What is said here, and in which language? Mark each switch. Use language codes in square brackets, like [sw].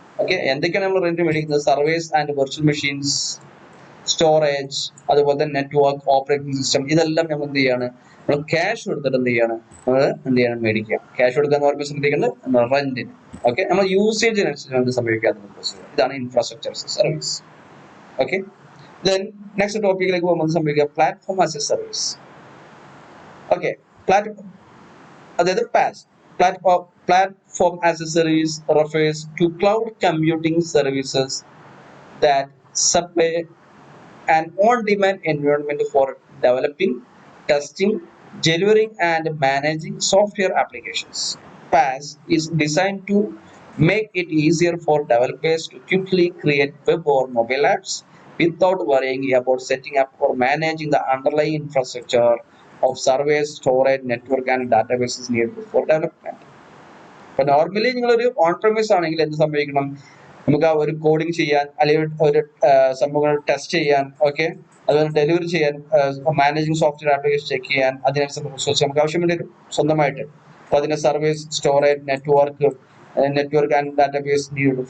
[ml] Okay, എന്തൊക്കെയാണ് നമ്മൾ rent മേടിക്കുന്നത്, surveys and virtual machines, storage, അതുപോലെ തന്നെ നെറ്റ്വർക്ക്, ഓപ്പറേറ്റിംഗ് സിസ്റ്റം, ഇതെല്ലാം നമ്മൾ എന്ത് ചെയ്യാണ്, നമ്മൾ ക്യാഷ് കൊടുത്തിട്ട് എന്ത് ചെയ്യാണ്, നമ്മൾ എന്ത് ചെയ്യണം, മേടിക്കുക. ക്യാഷ് കൊടുക്കുക എന്ന് പറയുമ്പോൾ ശ്രദ്ധിക്കുന്നത് റെന്റിന്. ഓക്കെ, നമ്മൾ യൂസേജിനനുസരിച്ച് എന്ത് സംഭവിക്കുക, ഇതാണ് infrastructure service. Okay, then next ടോപ്പിക്കിലേക്ക് പോകുമ്പോൾ സംഭവിക്കുക, platform as A service. Okay, അതായത് pass [en] Platform as a service refers to cloud computing services that supply an on-demand environment for developing, testing, delivering and managing software applications. PaaS is designed to make it easier for developers to quickly create web or mobile apps without worrying about setting up or managing the underlying infrastructure of servers, storage, network and databases needed for development. [ml] അപ്പൊ normally നിങ്ങളൊരു on promise ആണെങ്കിൽ എന്ത് സംഭവിക്കണം, നമുക്ക് ആ ഒരു coding ചെയ്യാൻ അല്ലെങ്കിൽ ഒരു സംഭവങ്ങൾ ടെസ്റ്റ് ചെയ്യാൻ, ഓക്കെ, അതുപോലെ ഡെലിവറി ചെയ്യാൻ, മാനേജിങ് സോഫ്റ്റ്വെയർ ആപ്ലിക്കേഷൻ ചെക്ക് ചെയ്യാൻ, അതിനനുസരിച്ച് റിസോഴ്സ് നമുക്ക് ആവശ്യം വേണ്ടി വരും സ്വന്തമായിട്ട്. അപ്പൊ അതിന്റെ service, storage, network and database need.